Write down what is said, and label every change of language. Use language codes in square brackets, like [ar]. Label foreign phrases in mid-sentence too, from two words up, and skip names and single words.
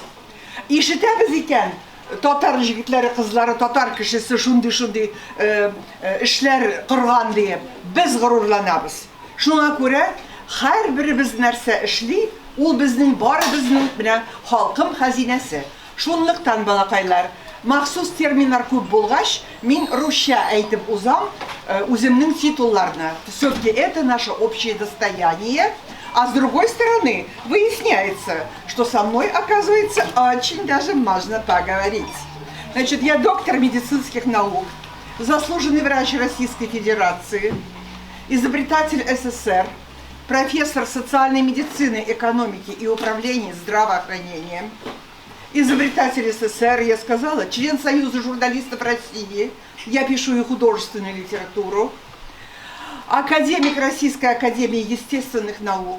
[tt] Ишетәбез икән, татар җегетләре, кызлары, татар кешесе шундый эшләр кырган дип, без горурланабыз. Шуңа күрә һәрберебез нәрсә эшли, ул безнең барыбызның менә халкым хәзинәсе. Шунлыктан, балакайлар, махсус терминнар күп булгач, мин русча әйтеп узам үземнең титулларны. [ru] Все-таки это наше общее достояние. А с другой стороны, выясняется, что со мной, оказывается, очень даже можно поговорить. Значит, я доктор медицинских наук, заслуженный врач Российской Федерации, изобретатель СССР, профессор социальной медицины, экономики и управления здравоохранением, изобретатель СССР, я сказала, член Союза журналистов России, я пишу и художественную литературу, академик Российской академии естественных наук.